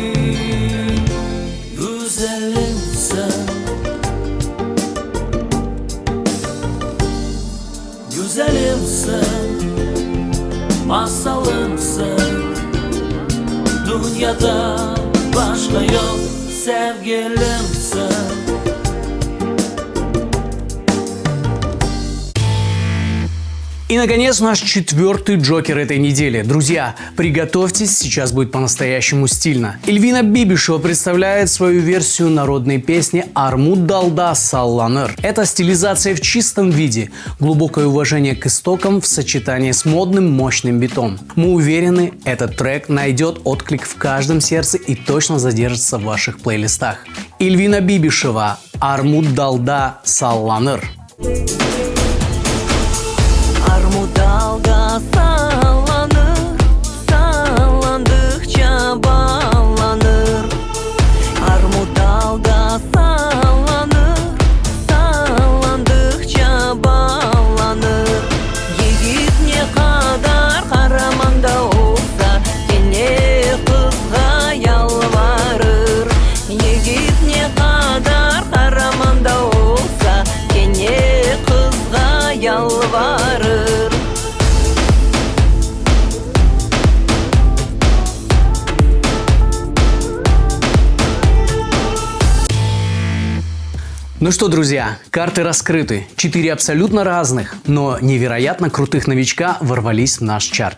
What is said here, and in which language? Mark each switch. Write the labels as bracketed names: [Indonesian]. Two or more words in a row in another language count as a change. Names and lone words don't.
[Crimean Tatar] Güzelimsin, güzelimsin, masalımsın. Dünyada başka yok, sevgilimsin. [Russian] И, наконец, наш четвертый джокер этой недели. Друзья, приготовьтесь, сейчас будет по-настоящему стильно. Эльвина Бибишева представляет свою версию народной песни «Армуд далда салланыр». Это стилизация в чистом виде, глубокое уважение к истокам в сочетании с модным мощным битом. Мы уверены, этот трек найдет отклик в каждом сердце и точно задержится в ваших плейлистах. Эльвина Бибишева «Армуд далда салланыр». [Crimean Tatar] Armut dalga sallanır, sallandıkça bağlanır. Armut dalga sallanır, sallandıkça bağlanır. Yiğit ne kadar kahramanda olsa gene kızga yalvarır. Yiğit ne kadar kahramanda olsa gene kızga yalvarır. [Russian] Ну что, друзья, карты раскрыты. 4 абсолютно разных, но невероятно крутых новичка ворвались в наш чарт.